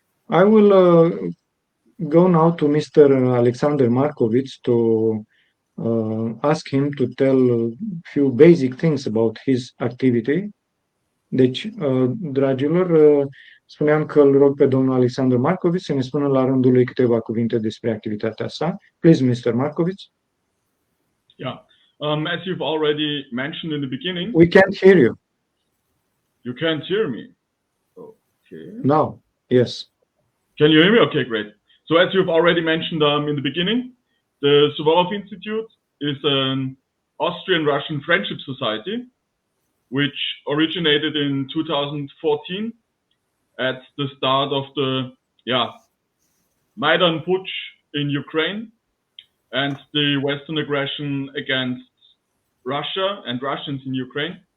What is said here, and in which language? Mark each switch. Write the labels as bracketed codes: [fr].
[en] I will go now to Mr. Alexander Markovits to ask him to tell a few basic things about his activity. [ro] Deci, dragilor, spuneam că îl rog pe domnul Alexander Markovits să ne spună la rândul lui câteva cuvinte despre activitatea sa. [en] Please, Mr. Markovits. Yeah. As you've already mentioned in the beginning, We can't hear you. You can't hear me. Okay. Now, yes. Can you hear me? Okay, great. So as you've already mentioned in the beginning, the Suvorov Institute is an Austrian-Russian friendship society, which originated in 2014 at the start of the Maidan Putsch in Ukraine and the Western aggression against Russia and Russians in Ukraine.